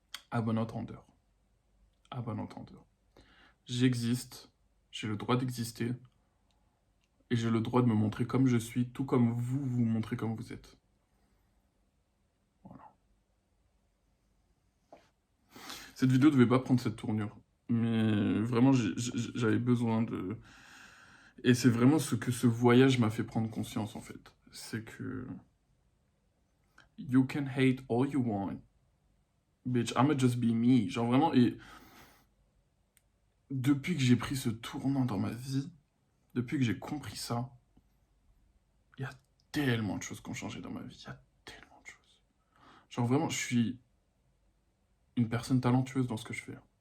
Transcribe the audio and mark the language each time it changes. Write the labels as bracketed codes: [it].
[fr] À bon entendeur. À bon entendeur. J'existe, j'ai le droit d'exister, et j'ai le droit de me montrer comme je suis, tout comme vous vous montrez comme vous êtes. Voilà. Cette vidéo ne devait pas prendre cette tournure, mais vraiment j'avais besoin de... Et c'est vraiment ce que ce voyage m'a fait prendre conscience, en fait. C'est que... [en] You can hate all you want. Bitch, I'ma just be me. [fr] Genre vraiment, et... Depuis que j'ai pris ce tournant dans ma vie, depuis que j'ai compris ça, il y a tellement de choses qui ont changé dans ma vie. Il y a tellement de choses. Genre vraiment, je suis une personne talentueuse dans ce que je fais.